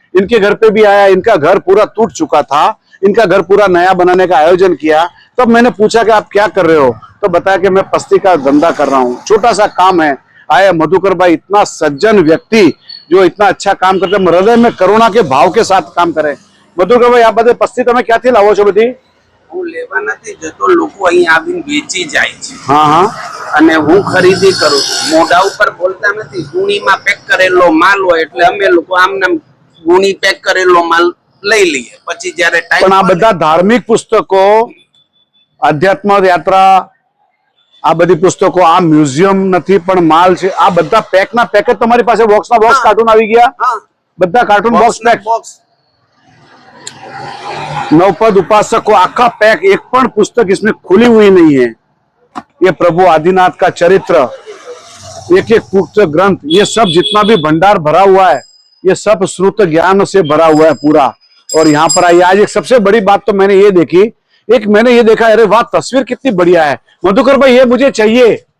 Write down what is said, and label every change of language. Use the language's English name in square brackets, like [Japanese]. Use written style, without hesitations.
[Hindi] इनके घर पे भी आया, इनका घर पूरा टूट चुका था, इनका घर पूरा नया बनाने का आयोजन किया। तब मैंने पूछा कि आप क्या कर रहे हो, तो बताया कि मैं पस्ती का धंधा कर रहा हूँ, छोटा सा काम है। आया मधुकर भाई, इतना सज्जन व्यक्ति जो इतना अच्छा काम करते, हृदय में करुणा के भाव के साथ काम करे। मधुकर भाई, आप बताए [Gujarati] पस्તી તમે ક્યાંથી લાવો છો બધી? હું લેવા નથી જતો, લોકો અહીં આવીને વેચી જાય છે। હા, અને હું ખરીદી કરું છું। મોઢા ઉપર બોલતા નથી, ગુણીમાં પેક કરેલો માલ હોય એટલે અમે લોકો આમને ગુણી પેક કરેલો માલ લઈ લઈએ। પછી જ્યારે પણ આ બધા ધાર્મિક પુસ્તકો, આધ્યાત્મ યાત્રા, આ બધી પુસ્તકો આ મ્યુઝિયમ નથી પણ માલ છે. આ બધા પેક ના પેક જ તમારી પાસે બોક્સ ના બોક્સ કાર્ટૂન આવી ગયા. [Hindi] हाँ [Gujarati] બધા કાર્ટून બોક્સ પેક. [Hindi] बॉक्स नवपद उपासक को आखा पैक, [Gujarati] एक पण [Hindi] पुस्तक इसमें खुली हुई नहीं है. ये प्रभु आदिनाथ का चरित्र, एक एक पुस्तक ग्रंथ, ये सब जितना भी भंडार भरा हुआ है ये सब श्रुत ज्ञान से भरा हुआ है पूरा. और यहाँ पर आइए, आज एक सबसे बड़ी बात तो मैंने ये देखी, एक मैंने ये देखा, अरे वाह तस्वीर कितनी बढ़िया है मधुकर भाई, ये मुझे चाहिए.